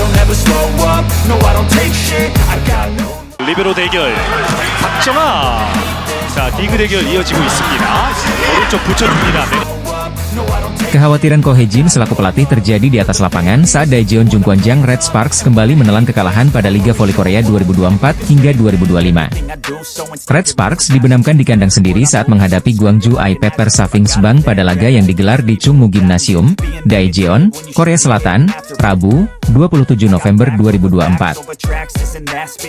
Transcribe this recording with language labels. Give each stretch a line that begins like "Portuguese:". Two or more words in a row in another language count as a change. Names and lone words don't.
Korean: 리베로 대결 박정아. 자, 디그 대결 이어지고 있습니다. 오른쪽 붙여줍니다.
Indonesian: Kekhawatiran Ko Hye-jin selaku pelatih terjadi di atas lapangan saat Daejeon Jungkwanjang Red Sparks kembali menelan kekalahan pada Liga Voli Korea 2024 hingga 2025. Red Sparks dibenamkan di kandang sendiri saat menghadapi Gwangju I-Pepper Savings Bank pada laga yang digelar di Chungmu Gymnasium, Daejeon, Korea Selatan, Rabu, 27 November 2024.